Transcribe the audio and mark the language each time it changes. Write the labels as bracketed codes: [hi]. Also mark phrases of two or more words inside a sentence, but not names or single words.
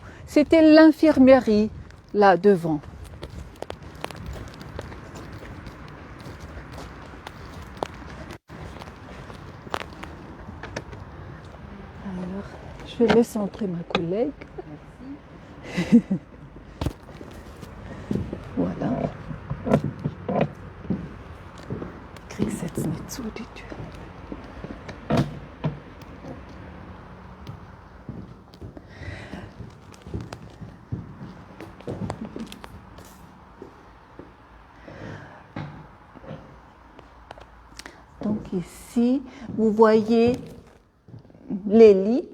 [fr] C'était l'infirmerie là devant. Alors, je laisse entrer ma collègue. Merci. Voilà. [de] Krieg's jetzt nicht zu, die Tür. [fr] Donc ici, vous voyez les lits.